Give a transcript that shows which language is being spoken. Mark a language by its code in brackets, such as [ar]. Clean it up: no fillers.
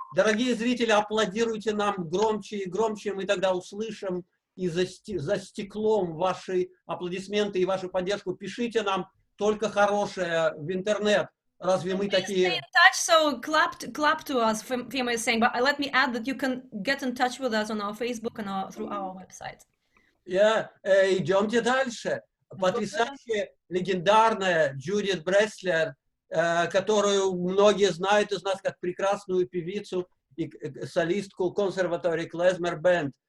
[ru] Дорогие зрители, аплодируйте нам громче и громче, мы тогда услышим и за стеклом ваши аплодисменты и вашу поддержку. Пишите нам только хорошее в интернет. Разве мы такие... [en] Stay in touch, so clap to us, Fima is saying, but let me add that you can get in touch with us on our Facebook and through our website. [ru] Идемте дальше. Потрясающая, легендарная Джудит Бреслер, которую многие знают из нас как прекрасную певицу и солистку консерватории Klezmer Band.